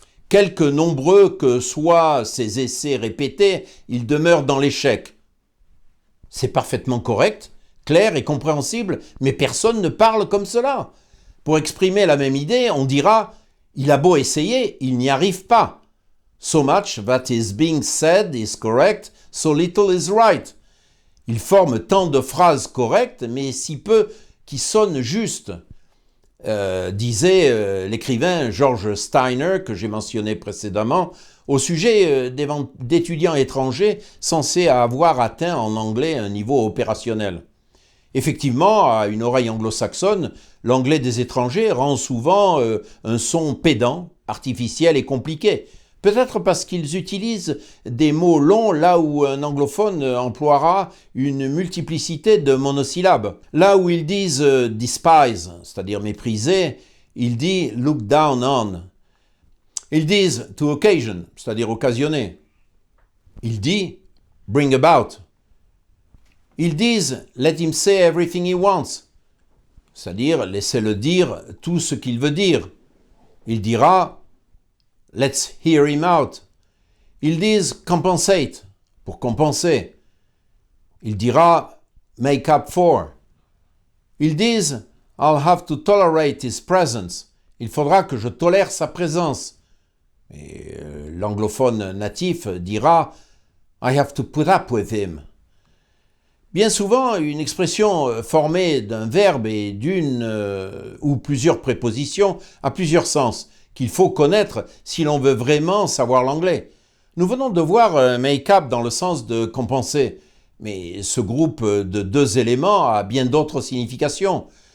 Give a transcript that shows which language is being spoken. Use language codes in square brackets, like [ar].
[fr] Quelque nombreux que soient ces essais répétés, ils demeurent dans l'échec. C'est parfaitement correct, clair et compréhensible, mais personne ne parle comme cela. Pour exprimer la même idée, on dira « il a beau essayer, il n'y arrive pas ». [en] So much that is being said is correct, so little is right. [fr] Il forme tant de phrases correctes, mais si peu qui sonnent justes. Disait l'écrivain George Steiner, que j'ai mentionné précédemment, au sujet d'étudiants étrangers censés avoir atteint en anglais un niveau opérationnel. Effectivement, à une oreille anglo-saxonne, l'anglais des étrangers rend souvent un son pédant, artificiel et compliqué. Peut-être parce qu'ils utilisent des mots longs là où un anglophone emploiera une multiplicité de monosyllabes. Là où ils disent despise, c'est-à-dire mépriser, il dit look down on. Ils disent to occasion, c'est-à-dire occasionner. Il dit [en] bring about. [fr] Ils disent [en] let him say everything he wants, [fr] c'est-à-dire laissez-le dire tout ce qu'il veut dire. Il dira [en] let's hear him out. [fr] Ils disent compensate, pour compenser. Il dira [en] make up for. [fr] Ils disent [en] I'll have to tolerate his presence. [fr] Il faudra que je tolère sa présence. Et l'anglophone natif dira [en] I have to put up with him. [fr] Bien souvent, une expression formée d'un verbe et d'une ou plusieurs prépositions a plusieurs sens, qu'il faut connaître si l'on veut vraiment savoir l'anglais. Nous venons de voir make-up dans le sens de compenser, mais ce groupe de deux éléments a bien d'autres significations.